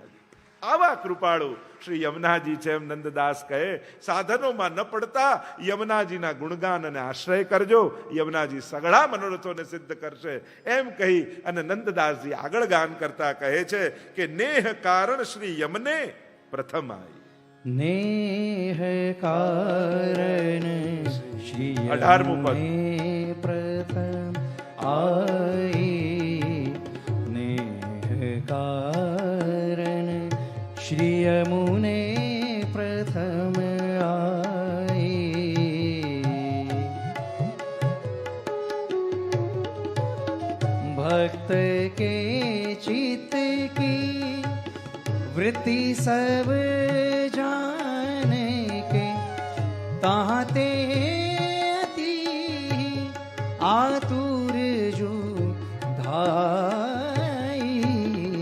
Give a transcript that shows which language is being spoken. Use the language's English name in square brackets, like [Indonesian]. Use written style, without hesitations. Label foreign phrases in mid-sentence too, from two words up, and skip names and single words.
[Gujarati] આવા કૃપાળુ શ્રી યમુનાજી છે. એમ નંદદાસ કહે સાધનોમાં ન પડતા યમુનાજીના ગુણગાન અને આશ્રય કરજો, યમુનાજી સઘળા મનોરથોને સિદ્ધ કરશે. એમ કહી અને નંદદાસજી આગળ ગાન કરતા કહે છે કે [Braj] नेह कारण श्री यमने प्रथम आई. नेह कारण श्री [Gujarati] 18મું પદ. [Braj] प्रथम आई. नेह कारण श्री यमुने प्रथम आई. भक्त के चित्त की वृत्ति सब जाने के ताते अति आतुर जो धाई.